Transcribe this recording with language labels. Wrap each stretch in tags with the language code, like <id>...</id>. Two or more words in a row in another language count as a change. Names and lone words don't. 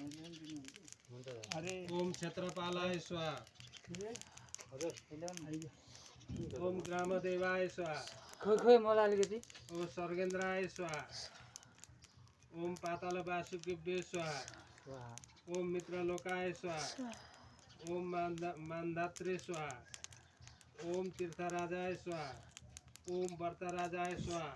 <ne>अरे</ne> <sa>ओम क्षेत्रपालाय स्वाहा। ओम ग्रामदेवाय स्वाहा।</sa> <ne>खोइ मलाई अलिकति</ne> <sa>ओम सर्गेन्द्राय स्वाहा। ओम पाताल वासुदेव्य स्वाहा। ओम मित्रलोकाय स्वाहा। ओम मान्धात्रे स्वाहा। ओम तीर्थराजाय स्वाहा। ओम वर्तराजाय स्वाहा।</sa>